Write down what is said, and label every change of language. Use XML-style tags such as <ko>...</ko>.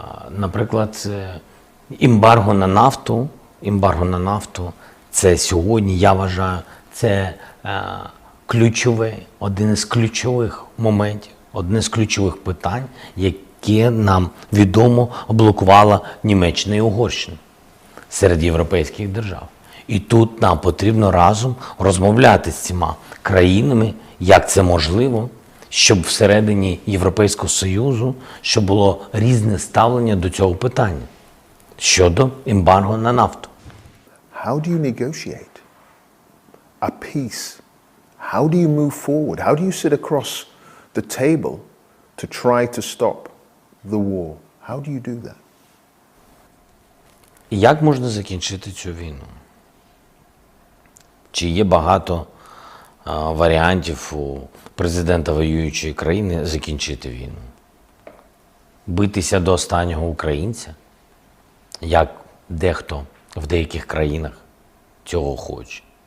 <uk>Наприклад, ембарго на нафту, це сьогодні, я вважаю, це ключове, один із ключових моментів, одне з ключових питань, яке нам відомо блокувала Німеччина і Угорщина серед європейських держав. І тут нам потрібно разом розмовляти з цими країнами, як це можливо, щоб всередині Європейського Союзу, щоб було різне ставлення до цього питання щодо ембарго на нафту.</uk> <en>How do you negotiate a peace? How do you move forward? How do you sit across the table to try to stop the war? How do you do that?</en> <uk>Як можна закінчити цю війну? Чи є багато варіантів у президента воюючої країни закінчити війну? Битися до останнього українця? Як дехто в деяких країнах цього хоче?</uk>